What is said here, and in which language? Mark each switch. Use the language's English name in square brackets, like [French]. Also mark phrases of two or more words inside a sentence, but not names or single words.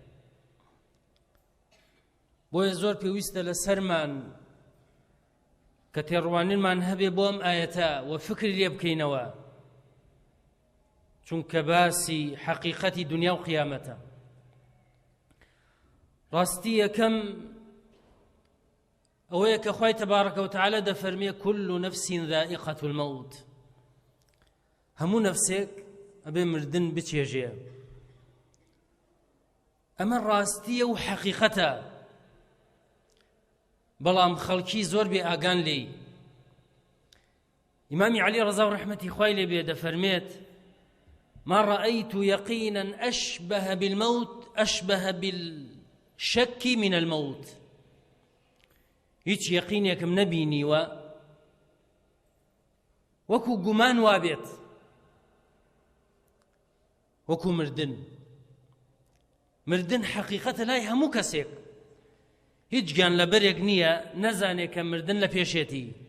[Central Kurdish] بۆیە زۆر پێویستە لە سەرمان کە تێڕوانینمان هەبێ بۆ ئەم ئاەتە و فکری لێ بکەینەوە، چونکە باسی حەقیقەتی دنیا و قیامەتە. ڕاستی یەکەم ئەوەیە کە خوای [Arabic] تەبارەکە وتەعالە [Central Kurdish] دەفەرمێ [Arabic] كل نفس ذائقة الموت، [Central Kurdish] هەموو نەفسێک ئەبێ مردن بچێژێ. ئەمە ڕاستیە و حەقیقەتە، بەڵام خەڵکی زۆر بێ ئاگان لێی. ئیمامی عەلی ڕەزا و ڕەحمەتی خوای لێ بێ دەفەرمێت [Arabic] ما رأيت يقينا أشبه بالموت أشبه بالشك من الموت. [Central Kurdish] هیچ یەقینێکم نەبینیوە وەکو گومان وابێت وەکو مردن. مردن حەقیقەتە لای هەموو کەسێک، هیچ گیان لەبەرێک نییە نەزانێت کە مردن لە پێشێتی.